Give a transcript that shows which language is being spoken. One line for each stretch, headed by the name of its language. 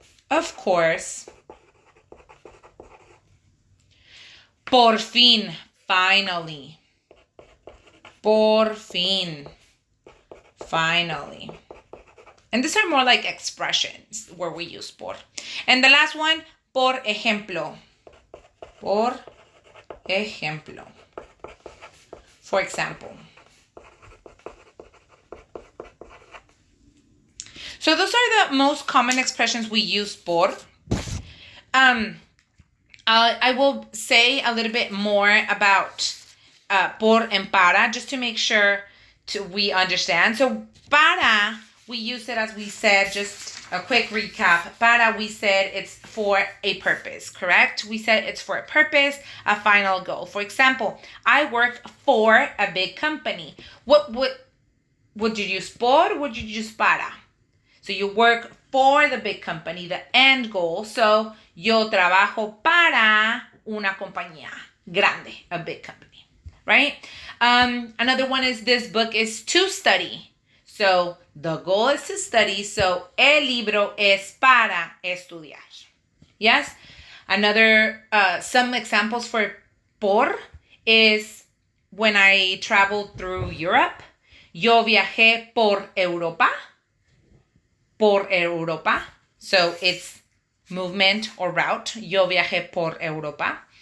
English: Of course.
Spanish: Por fin.
English: Finally.
Spanish: Por fin.
English: Finally. And these are more like expressions where we use por. And the last one,
Spanish: por ejemplo. Por ejemplo.
English: For example. So those are the most common expressions we use por. I will say a little bit more about por and para just to make sure we understand. So para, we use it as we said, just a quick recap. Para, we said it's for a purpose, correct? We said it's for a purpose, a final goal. For example, I work for a big company. What would you use por? Would you use para? So you work for the big company, the end goal.
Spanish: So yo trabajo para una compañía grande,
English: a big company, right? Another one is this book is to study. So the goal is to study.
Spanish: So el libro es para estudiar.
English: Yes? Another, some examples for por is when I traveled through Europe.
Spanish: Yo viajé por Europa. Por Europa.
English: So it's movement or route.
Spanish: Yo viajé por Europa.